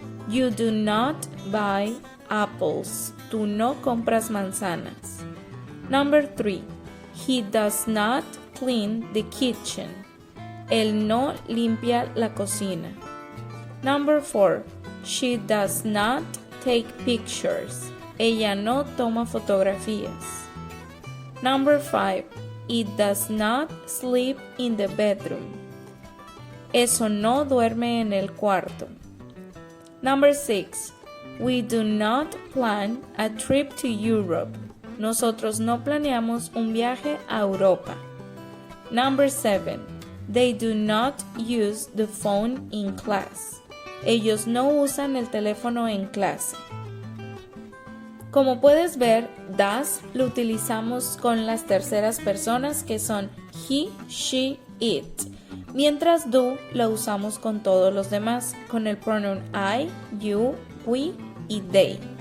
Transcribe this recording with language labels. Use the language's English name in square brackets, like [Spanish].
[English] You do not buy apples. [Spanish] Tú no compras manzanas. [English] Number 3. He does not clean the kitchen. [Spanish] Él no limpia la cocina. [English] Number 4. She does not take pictures. [Spanish] Ella no toma fotografías. [English] Number 5. It does not sleep in the bedroom. [Spanish] Eso no duerme en el cuarto. [English] Number 6. We do not plan a trip to Europe. [Spanish] Nosotros no planeamos un viaje a Europa. [English] Number 7. They do not use the phone in class. [Spanish] Ellos no usan el teléfono en clase. Como puedes ver, does lo utilizamos con las terceras personas que son he, she, it, mientras do lo usamos con todos los demás, con el pronoun I, you, we y they.